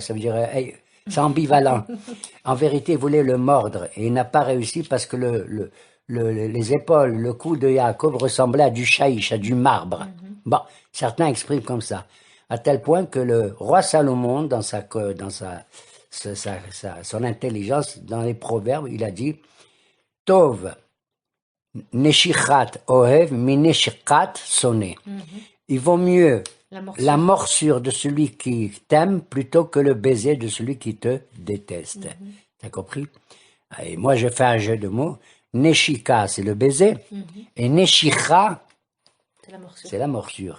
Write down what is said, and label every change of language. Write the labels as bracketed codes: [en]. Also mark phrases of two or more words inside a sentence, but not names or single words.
[fr] Ça veut dire, hey, c'est ambivalent. En vérité, il voulait le mordre et il n'a pas réussi parce que les épaules, le cou de Yaakov ressemblait à du chaïch, à du marbre. Bon, certains expriment comme ça. À tel point que le roi Salomon, dans son intelligence, dans les proverbes, il a dit [he] טוב, נשיקת אוהב, מנשיקת שונא. [fr] Il vaut mieux la morsure de celui qui t'aime plutôt que le baiser de celui qui te déteste. T'as compris? Et moi, je fais un jeu de mots. Neshika, c'est le baiser. Et Neshicha, c'est la morsure.